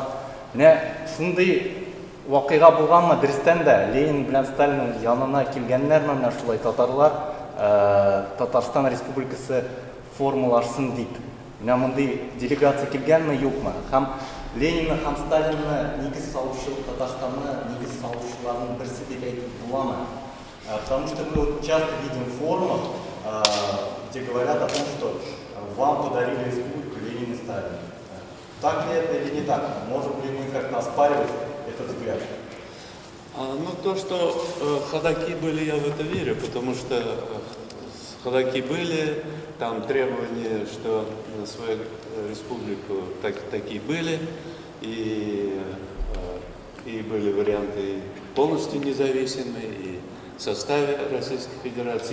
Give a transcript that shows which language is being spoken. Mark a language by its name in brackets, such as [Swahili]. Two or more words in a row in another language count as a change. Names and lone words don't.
[Tatar] Шундый вакыйга булганмы дөрестән дә Ленин белән Сталин янына килгәннәрме менә шулай татарлар Татарстан Республикасы формулашсын дип. Менә мондый делегация килгәнме, юкмы? Һәм Ленинны һәм Сталинны нигез салучы Татарстанны нигез салучыларның берсе дип әйтеп буламы? [Russian] Потому что мы часто видим форумы, где говорят о том, что вам подарили республику Ленин и Сталин. Так ли это или не так? Можем ли мы как-то оспаривать этот взгляд? Ну, то, что ходаки были, я в это верю, потому что ходаки были, там требования, что на свою республику такие были, и были варианты полностью независимые, и в составе Российской Федерации.